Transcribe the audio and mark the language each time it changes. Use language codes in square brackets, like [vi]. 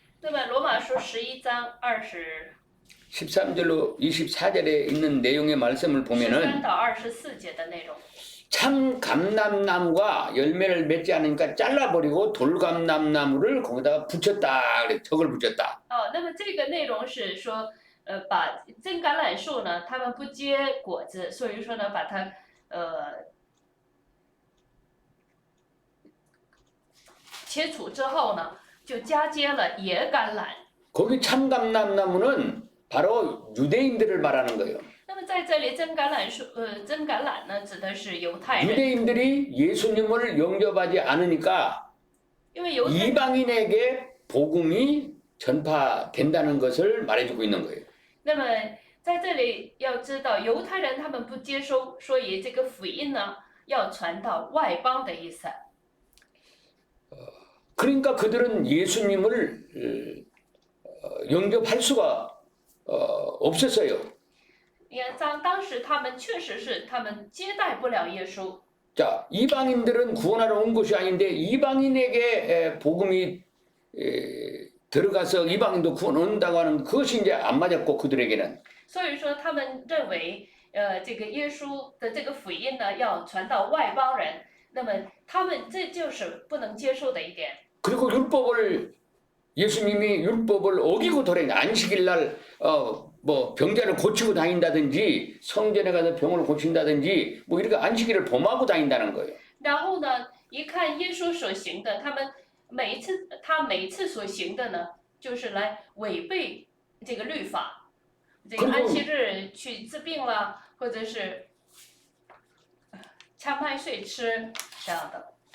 [zh] 那么罗马书11章 [ko] 13절로 24절에 있는 내용의 말씀을 13 보면은 [zh] 到24节的内容。 [ko] 참 감람나무가 열매를 맺지 않으니까 잘라버리고 돌감람나무를 거기다가 붙였다. 그래, 덕을 붙였다. [zh] 哦，那么这个内容是说，把真橄榄树呢，它们不结果子，所以说呢，把它切除之后呢，就嫁接了野橄榄。 [ko] 거기 참 감람나무는 바로 유대인들을 말하는 거예요. [zh] 那么在这里真橄榄树，真橄榄呢，指的是犹太人， [ko] 유대인들이 예수님을 영접하지 않으니까 [zh] 因为犹太 [ko] 이방인에게 복음이 전파된다는 것을 말해주고 있는 거예요. [zh] 那么在这里要知道，犹太人他们不接收，所以这个福音呢要传到外邦的意思。 [ko] 그러니까 그들은 예수님을 영접할 수가 없었어요. [zh] 你看，当时他们确实是他们接待不了耶稣。 [ko] 자, 이방인들은 구원하러 온 것이 아닌데 이방인에게 복음이 들어가서 이방인도 구원 얻는다고 하는 그것이 이제 안 맞았고 그들에게는. [zh] 所以说，他们认为，这个耶稣的这个福音呢，要传到外邦人，那么他们这就是不能接受的一点。 [ko] 그리고 예수님이 율법을 어기고 돌아다니 안식일 날 뭐 병자를 고치고 다닌다든지 성전에 가서 병을 고친다든지 뭐 이렇게 안식일을 범하고 다닌다는 거예요. [zh] 然后呢，一看耶稣所行的，他每一次所行的呢，就是来违背这个律法，这个安息日去治病了，或者是掐麦穗吃这样的。